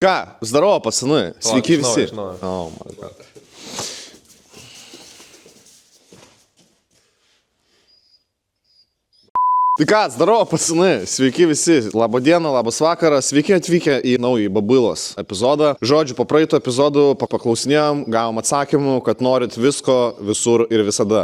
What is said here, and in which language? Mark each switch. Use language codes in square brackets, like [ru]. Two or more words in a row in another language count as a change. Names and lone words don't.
[lt] Ką? [ru] Здорово, пацаны. [lt] Sveiki visi. [en] Oh my God. [lt] Tai ką, [ru] здорово, пацаны. [lt] Sveiki visi. Labą dieną, labas vakaras. Sveiki atvykę į naują Babilos epizodą. Žodžiu, po praeito epizodų paklausinėjom, gavom atsakymų, kad norit visko, visur ir visada.